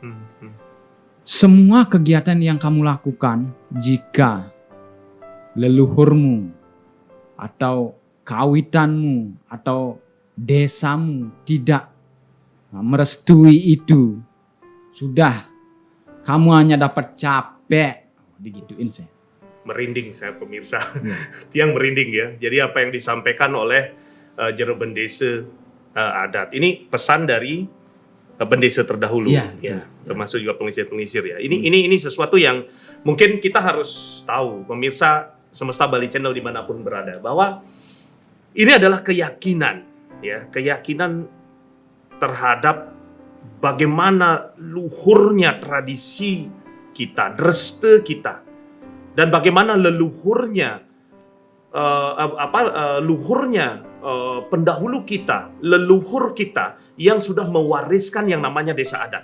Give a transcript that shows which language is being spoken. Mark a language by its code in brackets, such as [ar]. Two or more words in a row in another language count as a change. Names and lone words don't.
[id] Semua kegiatan yang kamu lakukan, jika leluhurmu atau kawitanmu atau desamu tidak merestui itu, sudah kamu hanya dapat capek. Digituin saya. Merinding saya pemirsa. Tiang merinding ya. Jadi apa yang disampaikan oleh jero bendese adat. Ini pesan dari bendese terdahulu, ya, termasuk juga pengisir-pengisir ya. Ini sesuatu yang mungkin kita harus tahu, pemirsa Semesta Bali Channel dimanapun berada, bahwa ini adalah keyakinan, ya, keyakinan terhadap bagaimana luhurnya tradisi kita, dreste kita, dan bagaimana leluhurnya luhurnya pendahulu kita, leluhur kita yang sudah mewariskan yang namanya desa adat.